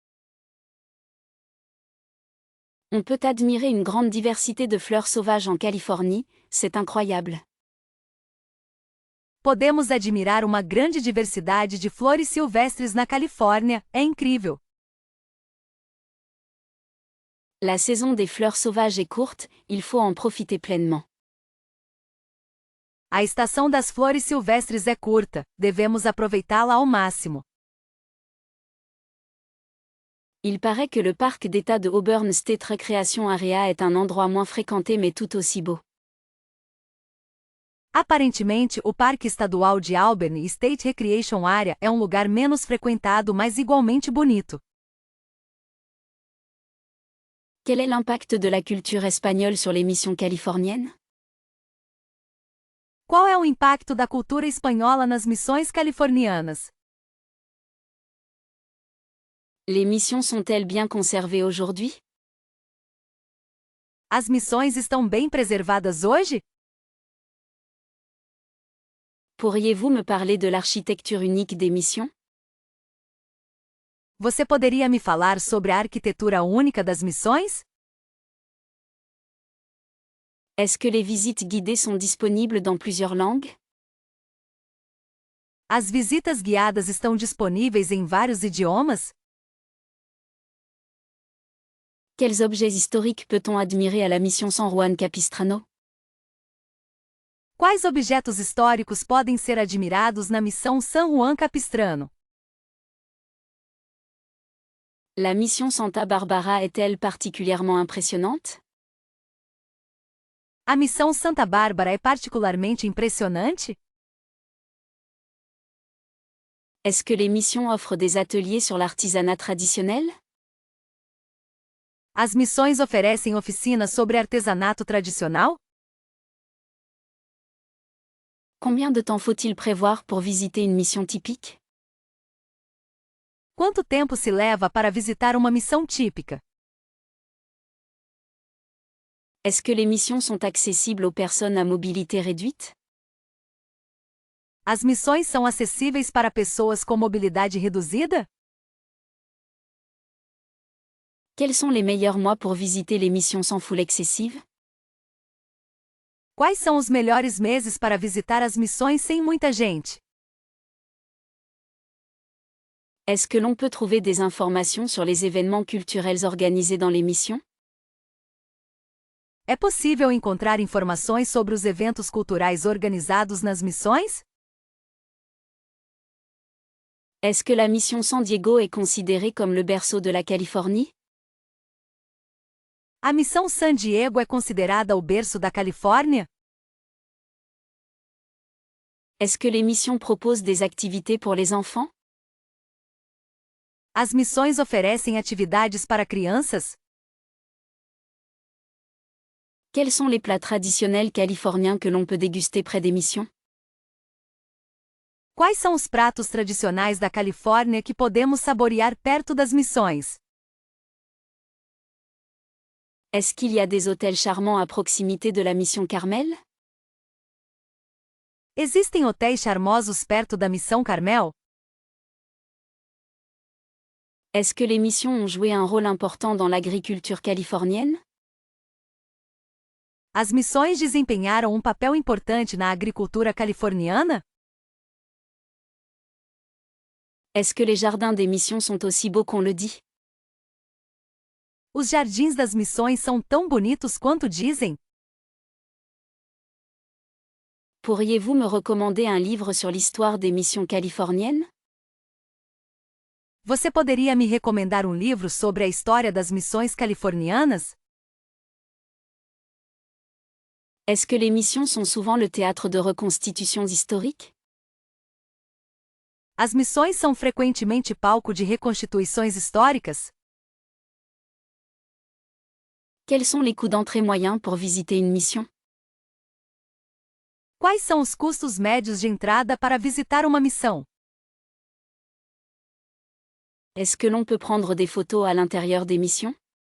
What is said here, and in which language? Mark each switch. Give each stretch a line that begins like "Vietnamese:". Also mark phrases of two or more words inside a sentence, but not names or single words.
French: On peut admirer une grande diversité de fleurs sauvages en Californie, c'est incroyable.
Portuguese: Podemos admirar uma grande diversidade de flores silvestres na Califórnia, é incrível.
French: La saison des fleurs sauvages est courte, il faut en profiter pleinement.
Portuguese: A estação das flores silvestres é curta, devemos aproveitá-la ao máximo.
French: Il paraît que le parc d'État de Auburn State Recreation Area est un endroit moins fréquenté mais tout aussi beau.
Portuguese: Aparentemente, o Parque Estadual de Auburn State Recreation Area é um lugar menos frequentado mas igualmente bonito.
French: Quel est l'impact de la culture espagnole sur les missions californiennes?
Portuguese: Qual é o impacto da cultura espanhola nas missões californianas?
French: Les missions sont-elles bien conservées aujourd'hui?
Portuguese: As missões estão bem preservadas hoje?
French: Pourriez-vous me parler de l'architecture unique des missions?
Portuguese: Você poderia me falar sobre a arquitetura única das missões?
French: Est-ce que les visites guidées sont disponibles dans plusieurs langues?
Portuguese: As visitas guiadas estão disponíveis em vários idiomas?
French: Quels objets historiques peut-on admirer à la mission San Juan Capistrano?
Portuguese: Quais objetos históricos podem ser admirados na missão San Juan Capistrano?
French: La mission Santa Barbara est-elle particulièrement impressionnante?
Portuguese: A missão Santa Bárbara é particularmente impressionante?
French: Est-ce que les missions offrent des ateliers sur l'artisanat traditionnel?
Portuguese: As missões oferecem oficinas sobre artesanato tradicional?
French: Combien de temps faut-il prévoir pour visiter une mission typique?
Portuguese: Quanto tempo se leva para visitar uma missão típica?
French: Est-ce que les missions sont accessibles aux personnes à mobilité réduite?
Portuguese: As missões são acessíveis para pessoas com mobilidade reduzida?
French: Quels sont les meilleurs mois pour visiter les missions sans foule excessive?
Portuguese: Quais são os melhores meses para visitar as missões sem muita gente?
French: Est-ce que l'on peut trouver des informations sur les événements culturels organisés dans les missions?
Portuguese: É possível encontrar informações sobre os eventos culturais organizados nas missões?
French: Est-ce que la mission San Diego est considérée comme le berceau de la Californie?
Portuguese: A missão San Diego é considerada o berço da Califórnia?
French: Est-ce que les missions proposent des activités pour les enfants?
Portuguese: As missões oferecem atividades para crianças?
French: Quels sont les plats traditionnels californiens que l'on peut déguster près des missions?
Portuguese: Quais são os pratos tradicionais da Califórnia que podemos saborear perto das missões?
French: Est-ce qu'il y a des hôtels charmants à proximité de la mission Carmel?
Portuguese: Existem hotéis charmosos perto da missão Carmel?
French: Est-ce que les missions ont joué un rôle important dans l'agriculture californienne?
Portuguese: As missões desempenharam um papel importante na agricultura californiana?
French: Est-ce que les jardins des missions sont aussi beaux qu'on le dit?
Portuguese: Os jardins das missões são tão bonitos quanto dizem?
French: Pourriez-vous me recommander un livre sur l'histoire des missions californiennes?
Portuguese: Você poderia me recomendar um livro sobre a história das missões californianas?
French: Est-ce que les missions sont souvent le théâtre de reconstitutions historiques?
Portuguese: As missões são frequentemente palco de reconstituições históricas?
French: Quels sont les coûts d'entrée moyens pour visiter une mission?
Portuguese: Quais são os custos médios de entrada para visitar uma missão?
French: Est-ce que l'on peut prendre des photos à l'intérieur des missions?